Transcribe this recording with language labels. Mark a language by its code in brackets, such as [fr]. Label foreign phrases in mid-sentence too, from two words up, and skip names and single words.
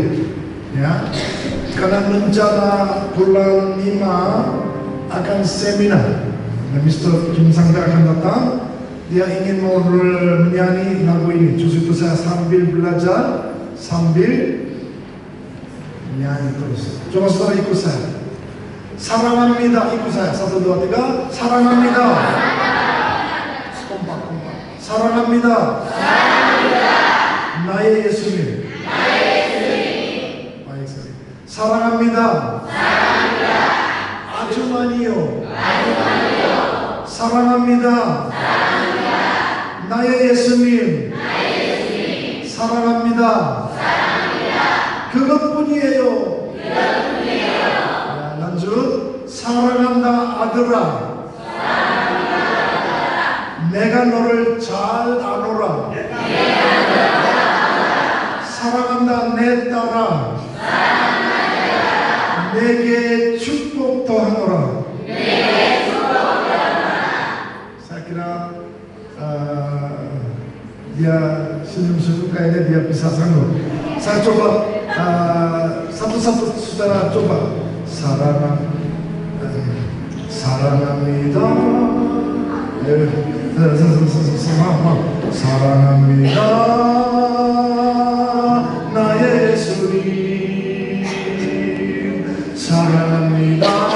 [id] Ya, karena rencana bulan 5 akan seminar. Mr. Kim Sang-da akan datang. Dia ingin mau menyanyi lagu ini. Justru itu saya sambil belajar, sambil menyanyi terus. Coba saudara ikut saya. 사랑합니다. ikut saya. 1, 2, 3. [ko] 사랑합니다. kompak. 사랑합니다. 나의 예수님. [id] baik sekali. [ko] 사랑합니다. 아주 많이요. 사랑합니다. 나의 예수님. 사랑합니다. 그것뿐이에요. 난주 사랑한다 아들아. 내가 너를 잘 아노라. 사랑한다 내 딸아. 내게 축복 더하노라. [id] Saya kira dia senyum-senyum kayaknya dia bisa sanggup. Saya coba satu-satu saudara coba. [ko] 사랑합니다. 사랑합니다. 나의 예수님. 사랑합니다.